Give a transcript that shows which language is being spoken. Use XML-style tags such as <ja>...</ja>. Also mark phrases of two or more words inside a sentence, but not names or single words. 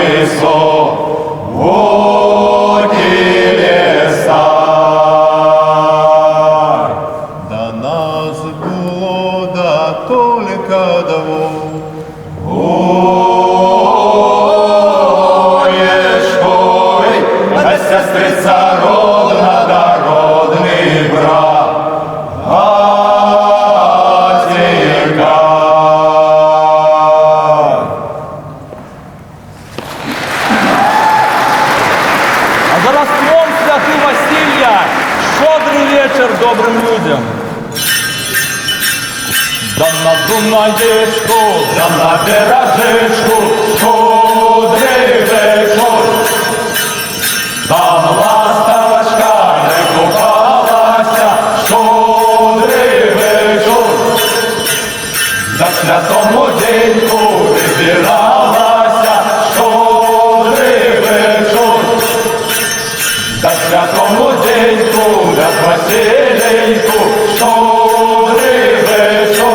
<ru>высокие леса. Да нас было да только двух. Ой, а сестрица родна, дородный брат, Атика. А за Рождеством святый Василия щедрый вечер добрым людям.</ru> <uk>Да на Дунаєчку, Да на пирожечку, щедрий вечір, там ласточка не купалася, щедрий вечір, за святому деньку вибиралася, щедрий вечір, за святому деньку, да Василеньку, щедрий вечір.</uk>